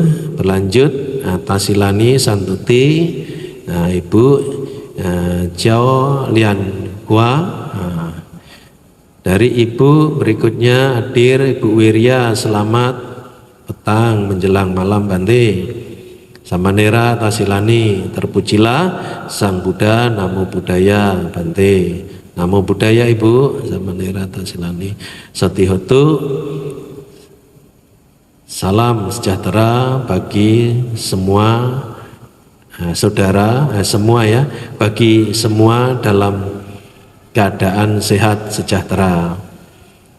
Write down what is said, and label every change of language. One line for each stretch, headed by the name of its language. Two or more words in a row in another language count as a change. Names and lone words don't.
Indonesian: Berlanjut Tasilani Santuti, Ibu Jiao Lian Hua. Dari Ibu berikutnya hadir Ibu Wirya, selamat petang menjelang malam Bante. Samanera Tasilani, terpujilah Sang Buddha,
Pali: Namo Buddhaya
Indonesian: Bante.
Pali: Namo Buddhaya Ibu.
Indonesian: Samanera Tasilani Sotihotu. Salam sejahtera bagi semua saudara, semua ya, bagi semua dalam keadaan sehat sejahtera.